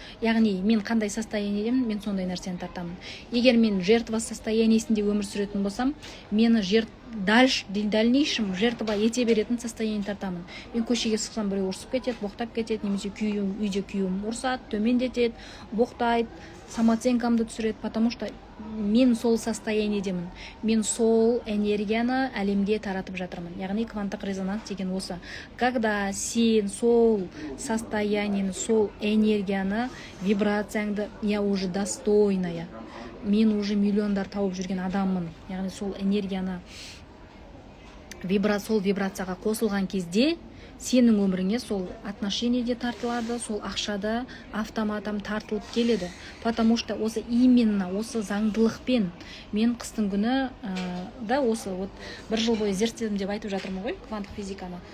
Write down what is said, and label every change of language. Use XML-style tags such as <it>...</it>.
<kk>Яғни мен қандай состояниедемін, мен сондай нәрсені тартамын. Егер мен жертва состояниесінде өмір сүретін болсам, мені дальнейшем жертва ете беретін состояние тартамын. Мен көшеге шықсам біреу ұрсып кетеді, боқтап кетеді, немесе үйде күйеуім ұрсады, төмендетеді, боқтайды, самооценкамды түсіреді, потому что мен сол состояниедемін. Мен сол энергияны әлемге таратып жатырмын. Яғни кванттық резонанс деген осы. Когда сен сол состояниені, сол энергияны, вибрацияңды,</kk> <ru>я уже достойная,</ru> <kk>мен уже миллиондар тауып жүрген адаммын. Яғни сол энергияны, сол вибрацияға қосылған кезде сенің өміріңе сол отношениеде тартылады, сол ақшада автоматом тартылып келеді. Потому что осы именно осы заңдылықпен мен қыстың күні да осы бір жыл бойы зерттедім деп айтып жатырмын ғой, кванттық физиканы.</kk>